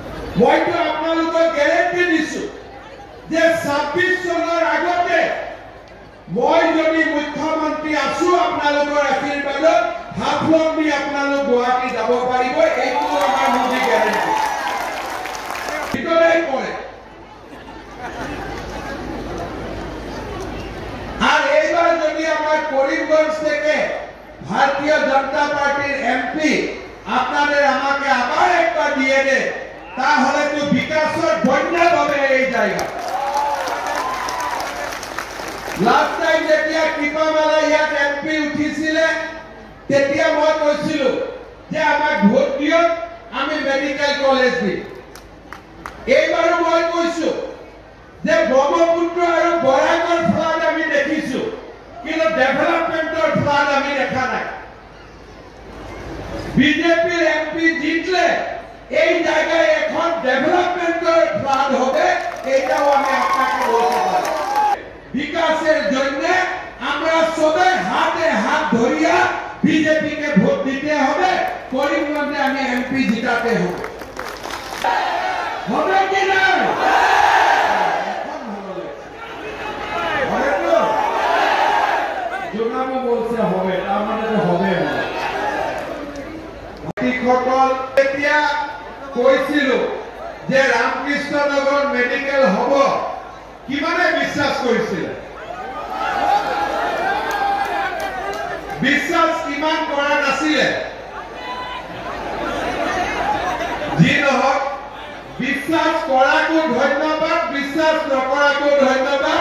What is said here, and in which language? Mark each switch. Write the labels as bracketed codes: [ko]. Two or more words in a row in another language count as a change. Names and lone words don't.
[as] মইতো আপোনালোকক গ্যাৰেণ্টি দিছো যে 26 চনৰ আগতে মই যদি মুখ্যমন্ত্ৰী আছো আপোনালোকৰ আশীৰ্বাদত হাফলং দি আপোনালোক গুৱাহাটী যাব পাৰিব। এইটো আমাৰ মোদী গ্যাৰেণ্টি ভিতৰে পৰে। [bn] আর এইবার যদি আমার করিমগঞ্জ থেকে ভারতীয় জনতা পার্টির এমপি আপনাদের আমাকে আবার একবার দিয়ে দেয় তাহলে তো বিকাশের বন্যা হবে এই জায়গা। [en] last time [as] যেতিয়া কৃপামালা ইয়াত এমপি উঠিছিলে তেতিয়া মই কৈছিলো যে আমাক ভোট দিয়ক আমি মেডিকেল কলেজ দিম। এইবাৰো মই কৈছো যে ব্ৰহ্মপুত্ৰ আৰু বৰাকৰ ফ্লাড আমি দেখিছো কিন্তু [en] development flood [as] আমি দেখা নাই। বিজেপিৰ এমপি জিতলে [bn] এই জায়গায় এখন [en] development flood [bn] হবে, এটাও আমি আপনাকে বলতে পারি। বিকাশের জন্য আমরা সবাই হাতে হাত ধরিয়া বিজেপিকে ভোট দিতে হবে, করিমগঞ্জে আমি এমপি জিতাতে হবে। হবে কি না? জোনাবো বলছে হবে, তার মানে তো হবে না। [as] সকল এতিয়া কৈছিল যে রামকৃষ্ণনগর মেডিকেল হব, কিমানে বিশ্বাস কৰিছিল? বিশ্বাস কিমান কৰা নাছিলে? যি নহওক বিশ্বাস কৰাকো ধন্যবাদ, বিশ্বাস নকৰাকো ধন্যবাদ।